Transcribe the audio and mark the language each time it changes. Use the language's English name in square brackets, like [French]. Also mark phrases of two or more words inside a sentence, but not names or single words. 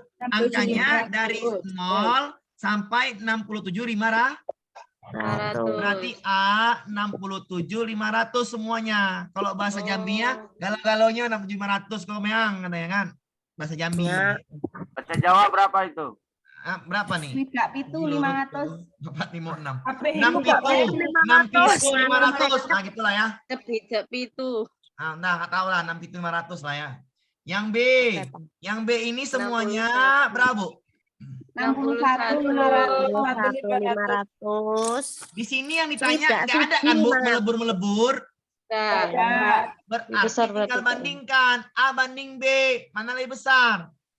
[Indonesian] Angkanya dari 0 sampai 67.500. Berarti A 67.500 semuanya. Kalau bahasa Jambinya galau-galaunya 67.500 kalau meang katanya kan. Bahasa Jambi. Baca jawab berapa itu? Berapa nih? Tidak pitu 500. 4, 5, 6. Apa 6 pitu. 6 pitu 500. Nah, gitulah ya. Cepi itu. Nah, enggak tahu lah 6 pitu 500 lah ya. Yang B. Yang B ini semuanya berapa, Bu? 61.500. Di sini yang ditanya nggak ada kan, Bu, melebur-melebur. Berarti tinggal bandingkan A banding B, mana lebih besar?